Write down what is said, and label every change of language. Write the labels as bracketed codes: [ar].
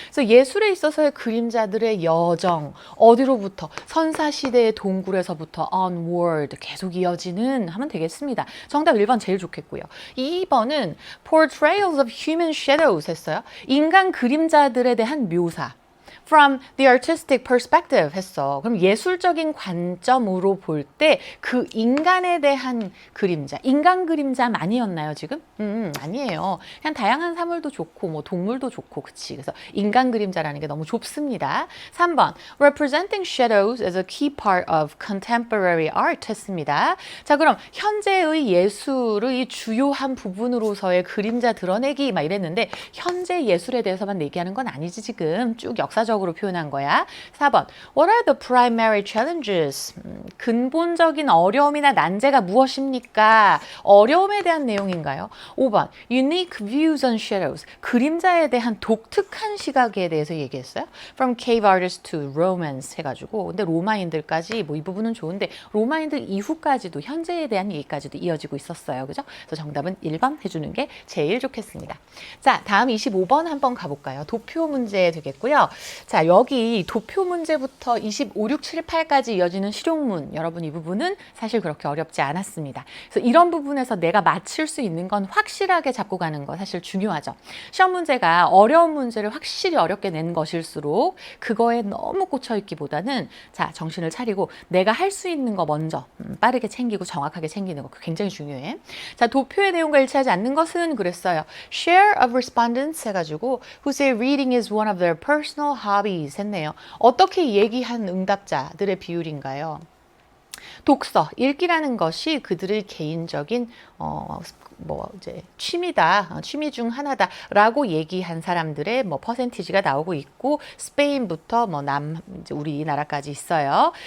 [ko] 그래서 예술에 있어서의 그림자들의 여정, 어디로부터 선사시대의 동굴에서부터 onward 계속 이어지는 하면 되겠습니다. 정답 1번 제일 좋겠고요. 2번은 [en] portrayals of human shadows [ko] 했어요. 인간 그림자들에 대한 묘사. [en] From the artistic perspective [ko] 했어. 그럼 예술적인 관점으로 볼 때 그 인간에 대한 그림자, 인간 그림자만이었나요 지금? 아니에요. 그냥 다양한 사물도 좋고 뭐 동물도 좋고 그치. 그래서 인간 그림자라는 게 너무 좁습니다. 3번 [en] representing shadows as a key part of contemporary art [ko] 했습니다. 자, 그럼 현재의 예술의 주요한 부분으로서의 그림자 드러내기 막 이랬는데 현재 예술에 대해서만 얘기하는 건 아니지 지금. 쭉 역사적으로 표현한 거야. [en] 4번 What are the primary challenges? [ko] 근본적인 어려움이나 난제가 무엇입니까? 어려움에 대한 내용인가요? 5번 [en] Unique views on shadows. [ko] 그림자에 대한 독특한 시각에 대해서 얘기했어요. [en] From cave artists to Romans [ko] 해가지고 근데 로마인들까지 뭐 이 부분은 좋은데 로마인들 이후까지도 현재에 대한 얘기까지도 이어지고 있었어요. 그죠? 그래서 정답은 1번 해주는 게 제일 좋겠습니다. 자, 다음 25번 한번 가볼까요? 도표 문제 되겠고요. 자, 여기 도표 문제부터 25, 6, 7, 8까지 이어지는 실용문. 여러분 이 부분은 사실 그렇게 어렵지 않았습니다. 그래서 이런 부분에서 내가 맞힐 수 있는 건 확실하게 잡고 가는 거 사실 중요하죠. 시험 문제가 어려운 문제를 확실히 어렵게 낸 것일수록 그거에 너무 꽂혀있기보다는 자, 정신을 차리고 내가 할 수 있는 거 먼저 빠르게 챙기고 정확하게 챙기는 거 굉장히 중요해. 자, 도표의 내용과 일치하지 않는 것은 그랬어요. [en] Share of respondents [ko] 해가지고 [en] who say reading is one of their personal hobbies [ko] 했네요. 어떻게 얘기한 응답자들의 비율인가요? 독서, 읽기라는 것이 그들의 개인적인 뭐 이제 취미다, 취미 중 하나다라고 얘기한 사람들의 뭐 퍼센티지가 나오고 있고 스페인부터 뭐 이제 우리나라까지 있어요.